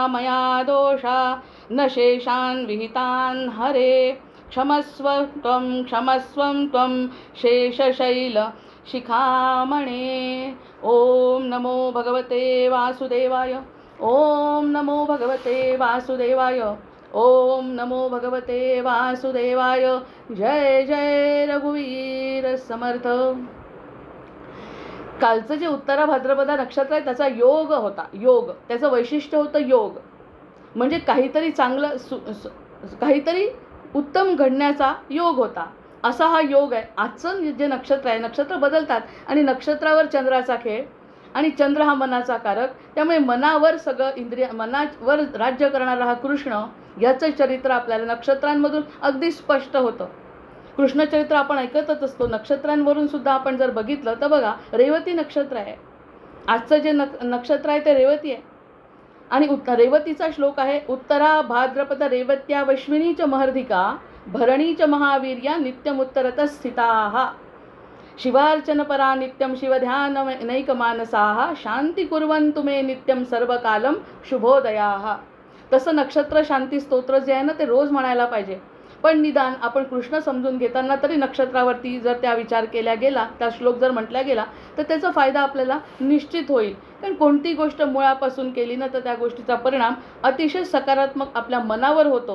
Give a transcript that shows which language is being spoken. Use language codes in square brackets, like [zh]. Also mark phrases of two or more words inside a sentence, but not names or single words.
[sa] मया दोषा न शेषान् विहितान् हरे क्षमस्व त्वं शेषशैल शिखामणे ओम नमो भगवते वासुदेवाय ओम नमो भगवते वासुदेवाय ओम नमो भगवते वासुदेवाय जय जय रघुवीर समर्थ. [mr] कालचं जे उत्तरा भाद्रपदा नक्षत्र आहे त्याचा योग होता. योग त्याचं वैशिष्ट्य होतं. योग म्हणजे काहीतरी चांगलं काहीतरी उत्तम घडण्याचा योग होता. असा हा योग आहे. आजचं जे नक्षत्र आहे, नक्षत्र बदलतात आणि नक्षत्रावर चंद्राचा खेळ आणि चंद्र हा मनाचा कारक. त्यामुळे मनावर सगळं मनावर राज्य करणारा हा कृष्ण याचं चरित्र आपल्याला नक्षत्रांमधून अगदी स्पष्ट होतं. कृष्णचरित्र आपण ऐकतच असतो. नक्षत्रांवरून सुद्धा आपण जर बघितलं तर बघा, रेवती नक्षत्र आहे. आजचं जे नक्षत्र आहे ते रेवती आहे आणि रेवतीचा श्लोक आहे [sa] उत्तरा भाद्रपद रेवत्या वश्विनी च महर्धिका भरणी च महावीर्या नित्यमुत्तरत स्थिताः शिवार्चनपरा नित्यं शिवध्यानैकमानसाः शांती कुर्वन्तु मे नित्यं सर्वकालं शुभोदयाः. [mr] तसं नक्षत्र शांती स्तोत्र जे आहे ना ते रोज म्हणायला पाहिजे. पण निदान आपण कृष्ण समजून घेताना तरी नक्षत्रावरती जर त्या विचार केल्या गेला, त्या श्लोक जर म्हटल्या गेला तर त्याचा फायदा आपल्याला निश्चित होईल. कारण कोणती गोष्ट मुळापासून केली ना तर त्या गोष्टीचा परिणाम अतिशय सकारात्मक आपल्या मनावर होतो.